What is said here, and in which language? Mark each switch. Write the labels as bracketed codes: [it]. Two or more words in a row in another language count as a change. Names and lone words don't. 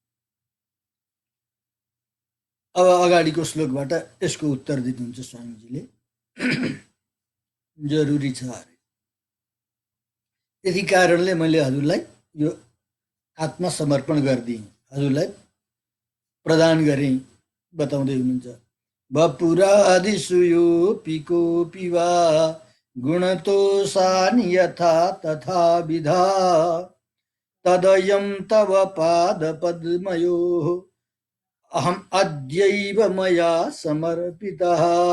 [ne] अब अगाडिको श्लोकबाट यसको उत्तर दिनुहुन्छ स्वामीजीले। जरुरी छ अरे, यति कारणले मैले हजुरलाई यो आत्मसमर्पण गरिदिएँ, हजुरलाई प्रदान गरेँ बताउँदै हुनुहुन्छ। [sa] वपुरादिषु योऽपि कोऽपि वा गुणतोषानि यथा तथा विधा, तदयं तव पादपद्मयोः अहम अद्यैव मया समर्पितः।